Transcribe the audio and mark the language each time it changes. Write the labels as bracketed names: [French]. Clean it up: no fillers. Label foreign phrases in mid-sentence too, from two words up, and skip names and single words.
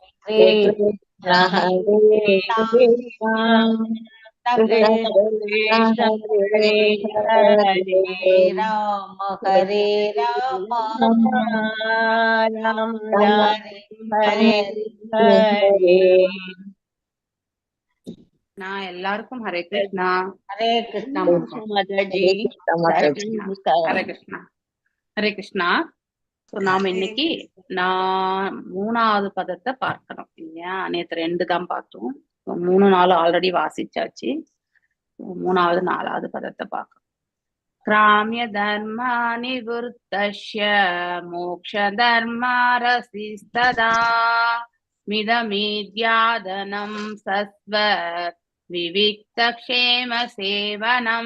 [Sanskrit] कृष्ण हरे कृष्ण कृष्ण हरे हरे राम राम राम हरे हरे [Tamil] நான் எல்லாருக்கும் [Sanskrit] हरे कृष्ण. हरे कृष्णा माताजी हरे कृष्ण हरे कृष्ण हरे कृष्ण. [Tamil] நாம இன்னைக்கு மூணாவது பதத்தை பார்க்கிறோம் இல்லையா? நேற்று 2 தான் பார்த்தோம். 3, 4 ஆல்ரெடி வாசிச்சாச்சு. 3வது 4வது பதத்தை பார்க்கிறோம். [Sanskrit] ग्राम्य धर्म निवृत्तस्य मोक्ष धर्मरतिस्तथा मितमेध्यादनं शश्वत् विविक्त क्षेम सेवनम्.